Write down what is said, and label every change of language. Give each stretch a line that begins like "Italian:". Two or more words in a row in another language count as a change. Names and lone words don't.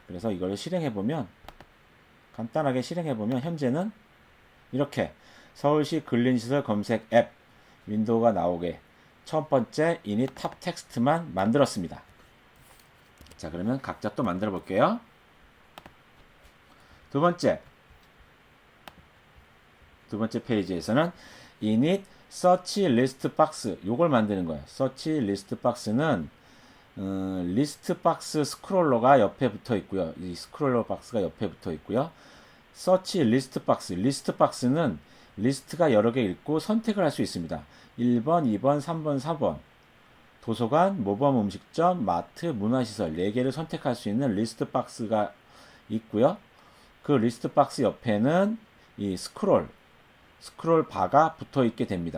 Korean: 그래서 이걸 실행해 보면 간단하게 실행해 보면 현재는 이렇게 서울시 근린시설 검색 앱 윈도우가 나오게 첫 번째 init 탑 텍스트만 만들었습니다. 자, 그러면 각자 또 만들어 볼게요. 두 번째 페이지에서는
English: init search list box
Korean: 요걸 만드는 거예요.
English: search list box
Korean: 는 리스트 박스 스크롤러가 옆에 붙어 있고요. 이 스크롤러 박스가 옆에 붙어 있고요.
English: search list box
Korean: 리스트 박스는 리스트가 여러 개 있고 선택을 할 수 있습니다. 1번, 2번, 3번, 4번 도서관, 모범 음식점, 마트, 문화시설 4개를 선택할 수 있는 리스트 박스가 있고요. 그 리스트 박스 옆에는 이 스크롤 바가 붙어 있게 됩니다.